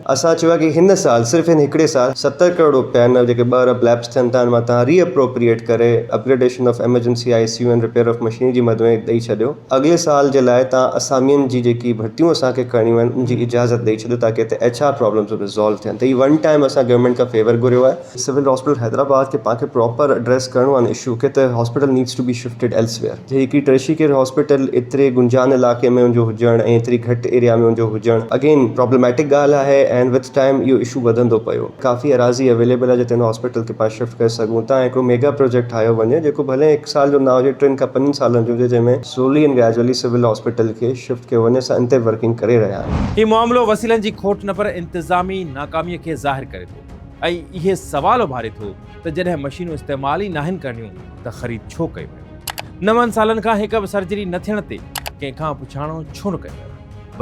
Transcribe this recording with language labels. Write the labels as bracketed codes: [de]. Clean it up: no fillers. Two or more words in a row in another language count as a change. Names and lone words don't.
[sd] असां चयो आहे कि हिन साल सिर्फ़ु हिन हिकिड़े साल 70 करोड़ रुपया आहिनि जेके 2 अरब लैब्स थियनि था मां तव्हां रीअप्रोप्रिएट करे [en] upgradation of emergency ICU and repair of machinery [sd] जी मद में ॾेई छॾियो। अॻिले साल जे लाइ तव्हां असामियुनि जी जेकी भर्तियूं असांखे करणियूं आहिनि उनजी इजाज़त ॾेई छॾियो ताकी हिते [en] HR problems [sd] रिज़ॉल्व थियनि। त ही [en] one time [sd] असां गवर्नमेंट खां फेवर घुरियो आहे। सिविल हॉस्पिटल हैदराबाद खे पाण खे [en] proper address [sd] करिणो आहे इशू के त [en] hospital needs to be shifted elsewhere. [sd] हिकिड़ी [en] tertiary care hospital [sd] एतिरे गुंजान इलाइक़े में उनजो हुजणु ऐं एतिरी घटि एरिया में उनजो हुजणु [en] again problematic [sd] ॻाल्हि आहे [en] and with time [sd] इहो इशू वधंदो पियो। काफ़ी अराज़ी अवेलेबल आहे जिते हिन हॉस्पिटल खे पाण शिफ्ट करे सघूं था। हिकिड़ो [en] mega project [sd] ठाहियो वञे जेको भले 1 साल जो न हुजे 3 खां 5 सालनि जो हुजे जंहिंमें [en] slowly and gradually [sd] सिविल हॉस्पिटल खे शिफ्ट कयो वञे। असां इन ते वर्किंग करे रहिया आहियूं। ही मामलो वसीलनि जी खोट न पर इंतज़ामी नाकामीअ खे ज़ाहिर करे थो ऐं इहे सवाल उभारे थो त जॾहिं मशीनूं इस्तेमाल ई नाहिनि करणियूं त ख़रीद छो कयो वियो। 9 सालनि खां हिक बि सर्जरी न थियण ते कंहिंखां पुछाणो छो न कयो वियो।